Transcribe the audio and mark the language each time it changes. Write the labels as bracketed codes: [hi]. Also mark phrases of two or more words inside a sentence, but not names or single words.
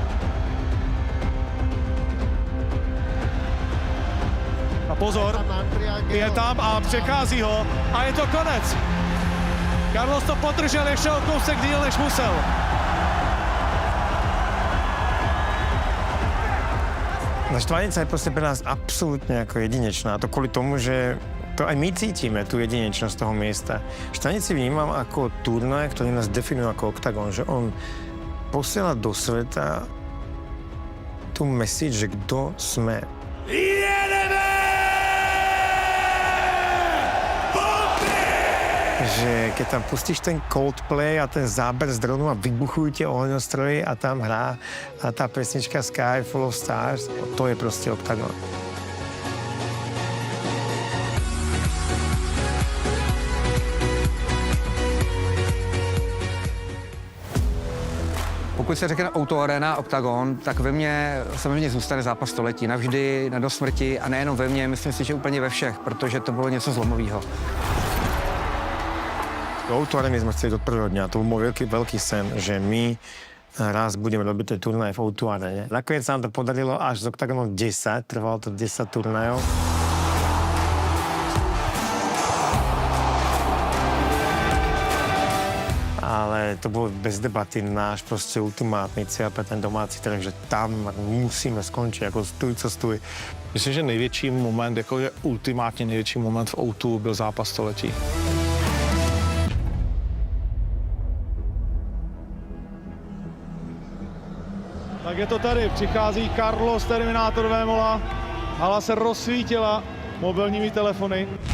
[cs] A pozor, je tam a přechází ho a je to konec. Carlos to podržel ještě o kousek díl, než musel. [sk] No Štvanice je prostě pre nás absolútne ako jedinečná. To kvôli tomu, že to aj my cítime, tú jedinečnosť toho miesta. Štvanici vnímam ako turnaj, ktorý nás definuje ako Octagon, že on posiela do sveta tú message, že kto sme. Že keď tam pustíš ten Coldplay a ten záber z dronu a vybuchujú tie ohňostroje a tam hrá a tá pesnička Sky Full of Stars, to je proste Octagon. [cs] Pokud se řekne Auto Arena, Octagon, tak ve mně samozřejmě zůstane zápas století. Navždy, na dosmrti a nejenom ve mně, myslím si, že úplně ve všech, protože to bylo něco zlomového. [sk] Do Auto Areny sme chceli od prvého dňa. To bol môj veľký sen, že my raz budeme robiť tie turnaje v Auto Arene. Nakoniec sa nám to podarilo až z Octagonom 10, trvalo to 10 turnajov. Ale to bolo bez debaty náš proste ultimátny cieľ pre ten domáci trh, že tam musíme skončiť, ako stůj, [cs] co stůj. Myslím, že největší moment, jako je ultimátně největší moment v O2 byl zápas století. Tak je to tady, přichází Carlos Terminátor Vémola, hala se rozsvítila mobilními telefony.